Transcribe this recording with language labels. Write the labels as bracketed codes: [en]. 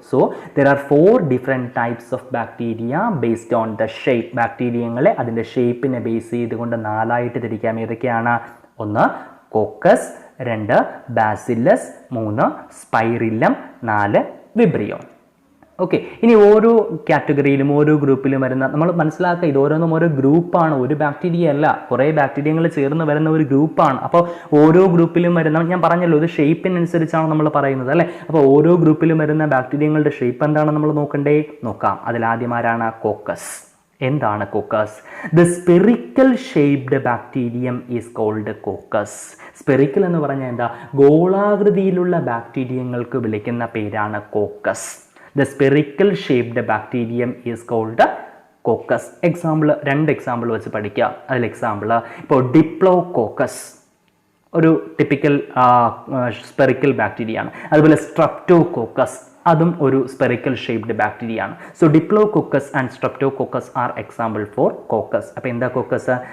[en] So there are 4 different types of bacteria based on the shape. [ml] ബാക്ടീരിയങ്ങളെ അതിൻ്റെ ഷേപ്പിനെ base ചെയ്തുകൊണ്ട് 4 ആയിട്ട് തിരിക്കാം. ഏതൊക്കെയാണ്? 1, കോക്കസ്, 2, ബാസില്ലസ്, 3, സ്പൈറില്ലം, 4, വിബ്രിയോൺ. ഓക്കെ, ഇനി ഓരോ കാറ്റഗറിയിലും ഓരോ ഗ്രൂപ്പിലും വരുന്ന, നമ്മൾ മനസ്സിലാക്കുക, ഇത് ഓരോന്നും ഓരോ ഗ്രൂപ്പാണ്, ഒരു ബാക്ടീരിയ അല്ല, കുറേ ബാക്ടീരിയകൾ ചേർന്ന് വരുന്ന ഒരു ഗ്രൂപ്പാണ്. അപ്പോൾ ഓരോ ഗ്രൂപ്പിലും വരുന്ന, ഞാൻ പറഞ്ഞല്ലോ, ഇത് ഷേപ്പിനനുസരിച്ചാണ് നമ്മൾ പറയുന്നത് അല്ലേ. അപ്പോൾ ഓരോ ഗ്രൂപ്പിലും വരുന്ന ബാക്ടീരിയകളുടെ ഷേപ്പ് എന്താണ് നമ്മൾ നോക്കണ്ടേ? നോക്കാം. അതിലാദ്യമാരാണ് കോക്കസ്. എന്താണ് caucus? [en] The spherical shaped bacterium is called coccus. [ml] Spherical എന്ന് പറഞ്ഞാൽ എന്താ? ഗോളാകൃതിയിലുള്ള ബാക്ടീരിയങ്ങൾക്ക് വിളിക്കുന്ന പേരാണ് caucus. [en] The spherical shaped bacterium is called coccus. [ml] Example, 2 example വെച്ച് പഠിക്കുക. അതിൽ എക്സാമ്പിൾ ഇപ്പോൾ ഡിപ്ലോകോക്കസ് ഒരു ടിപ്പിക്കൽ സ്പെറിക്കൽ ബാക്ടീരിയ ആണ്. അതുപോലെ സ്ട്രെപ്റ്റോകോക്കസ്, അതും ഒരു സ്പെറിക്കൽ ഷേപ്ഡ് ബാക്ടീരിയ ആണ്. [en] So diplococcus and streptococcus are example for coccus. [ml] അപ്പോൾ എന്താ കോക്കസ്?